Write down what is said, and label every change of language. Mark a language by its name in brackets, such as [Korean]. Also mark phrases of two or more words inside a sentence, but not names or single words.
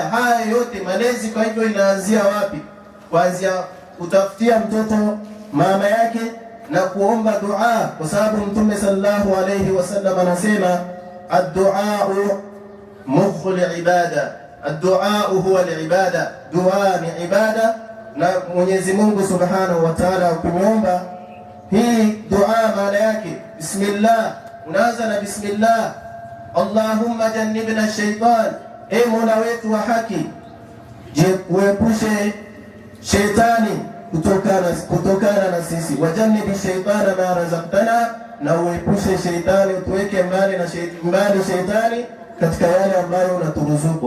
[Swahili] Haya yote malezi kwa hivyo inaanzia wapi? Kuanzia kutafutia mtoto mama yake na kuomba dua, kwa sababu Mtume [Arabic] صلى الله عليه وسلم [Swahili] anasema, [Arabic] الدعاء مخ العبادة، الدعاء هو العبادة, [Swahili] dua ni ibada na Mwenyezi Mungu [Arabic] سبحانه وتعالى. [Swahili] Ukimwomba hii dua maana yake bismillah, unaanza na bismillah. [Arabic] اللهم جنبنا الشيطان, [Swahili] e Mola wetu wa haki, uepushe shetani kutokana na sisi. [Arabic] وجنب الشيطان ما رزقتنا, [Swahili] na uepushe shetani, utuweke mbali shetani katika yale ambayo unaturuzuku.